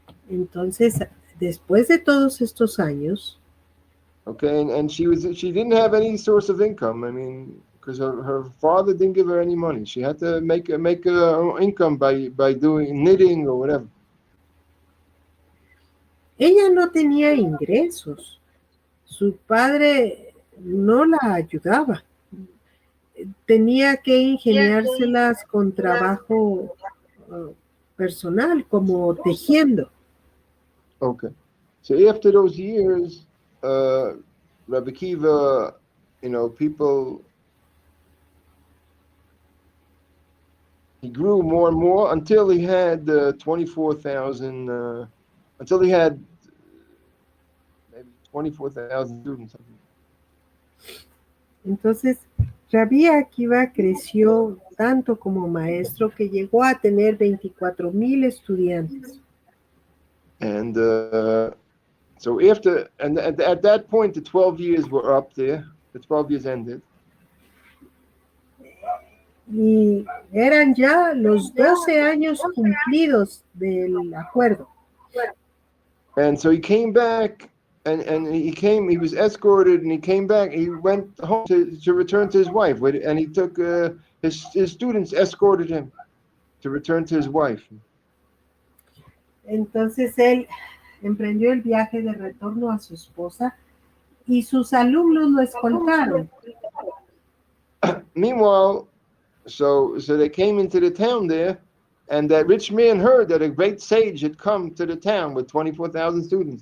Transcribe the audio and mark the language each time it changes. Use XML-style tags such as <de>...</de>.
<es>entonces, después de todos estos años,</es> <en>okay, and she didn't have any source of income. I mean, because her father didn't give her any money. She had to make income by doing knitting or whatever.</en> <es>Ella no tenía ingresos. Su padre no la ayudaba. Tenía que ingeniárselas con trabajo personal, como tejiendo.</es> <en>Okay. So after those years, Rabbi Akiva, people, he grew more and more until he had 24,000, until he had maybe 24,000 students.</en> <es>Entonces, Rabbi Akiva creció tanto como maestro que llegó a tener 24,000 estudiantes.</es> <en>And so after, and at that point, the 12 years were up there. The 12 years ended.</en> <es>Y eran ya los 12 años cumplidos del acuerdo.</es> <en>And so he came back, and he was escorted, and he came back. He went home to return to his wife, and he took his students escorted him to return to his wife.</en> <es>Entonces él emprendió el viaje de retorno a su esposa y sus alumnos lo escoltaron.</es> <en>Meanwhile, so they came into the town there, and that rich man heard that a great sage had come to the town with 24,000 students.</en>